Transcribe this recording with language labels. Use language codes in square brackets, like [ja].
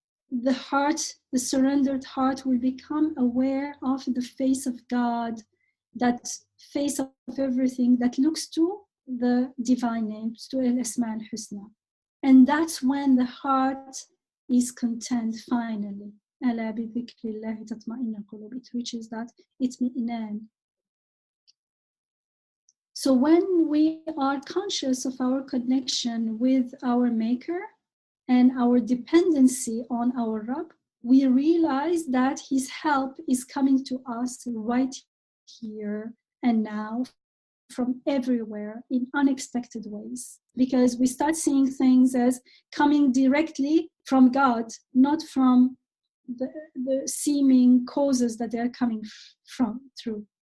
[en] The heart, the surrendered heart, will become aware of the face of God, that face of everything that looks to the divine names, to al-Asma al-Husna. And that's when the heart is content finally. [ar] ألا بذكر الله تطمئن القلوب. [en] It reaches that itmi'inan. So when we are conscious of our connection with our Maker and our dependency on our Rabb, we realize that His help is coming to us right here and now from everywhere in unexpected ways, because we start seeing things as coming directly from God, not from the seeming causes that they're coming through.